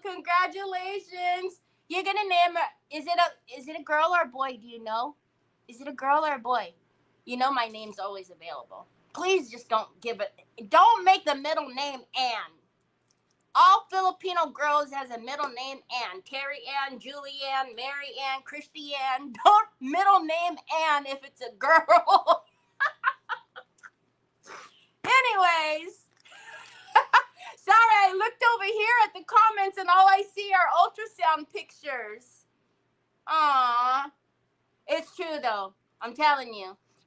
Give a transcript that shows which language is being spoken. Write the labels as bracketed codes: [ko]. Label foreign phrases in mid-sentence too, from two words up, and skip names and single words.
[en] Congratulations. You're going to name her. Is it a girl or a boy? Do you know? Is it a girl or a boy? You know my name's always available. Please just don't make the middle name Ann. All Filipino girls has a middle name Ann. Terry Ann, Julie Ann, Mary Ann, Christy Ann. Don't middle name Ann if it's a girl. Anyways. Sorry, I looked over here at the comments and all I see are ultrasound pictures. Aww. It's true though. I'm telling you.